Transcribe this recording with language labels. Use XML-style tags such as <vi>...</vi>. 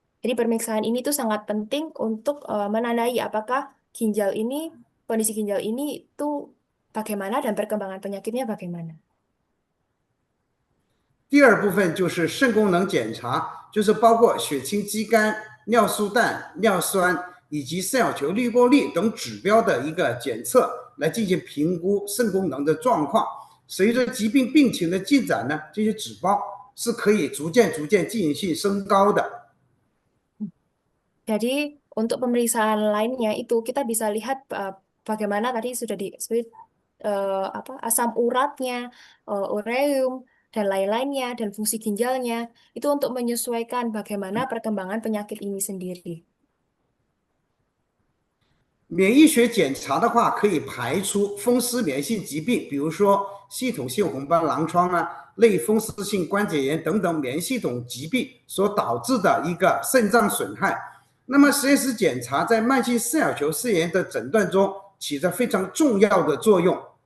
<id>Jadi pemeriksaan ini tuh sangat penting untuk menandai apakah kondisi ginjal ini itu bagaimana dan perkembangan penyakitnya bagaimana.</id> <zh>第二部分就是肾功能检查，就是包括血清肌酐、尿素氮、尿酸以及肾小球滤过率等指标的一个检测，来进行评估肾功能的状况。随着疾病病情的进展呢，这些指标是可以逐渐进行升高的。</zh> <id>Jadi untuk pemeriksaan lainnya itu kita bisa lihat bagaimana tadi sudah disebut asam uratnya, ureum dan lain-lainnya dan fungsi ginjalnya itu untuk menyesuaikan bagaimana perkembangan penyakit ini sendiri.</id> <zh>免疫学检查的话，可以排除风湿免疫性疾病，比如说系统性红斑狼疮啊、类风湿性关节炎等等免疫系统疾病所导致的一个肾脏损害。那么实验室检查在慢性肾小球肾炎的诊断中起着非常重要的作用。</zh>